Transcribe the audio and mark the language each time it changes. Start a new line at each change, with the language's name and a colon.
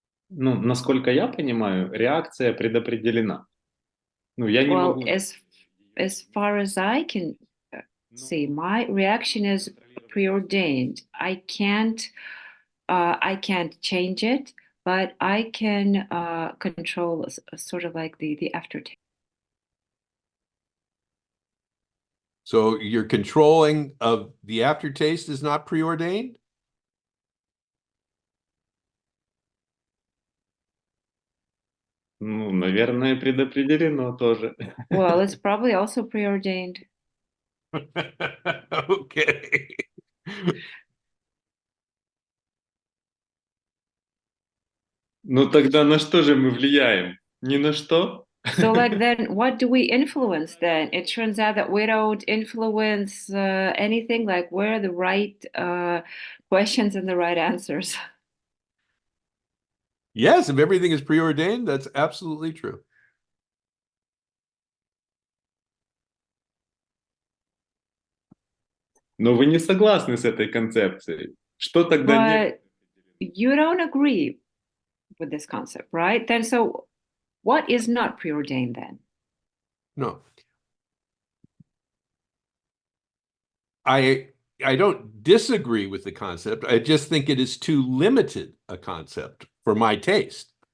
Russian: Ну, насколько я понимаю, реакция предопределена. Ну, я не
English: Well,
Russian: могу...
English: as far as I can see, my reaction is preordained. I can't change it, but I can control sort of like the aftertaste. So your controlling of the aftertaste is not preordained?
Russian: Ну, наверное, предопределено тоже.
English: Well, it's probably also preordained. Okay.
Russian: Ну, тогда на что же мы влияем? Ни на что?
English: So, like, then what do we influence then? It turns out that we don't influence anything, like, we're the right questions and the right answers. Yes, if everything is preordained, that's absolutely true.
Russian: Но вы не согласны с этой концепцией. Что тогда нет?
English: But you don't agree with this concept, right? Then so what is not preordained then? No. I don't disagree with the concept. I just think it is too limited a concept for my taste.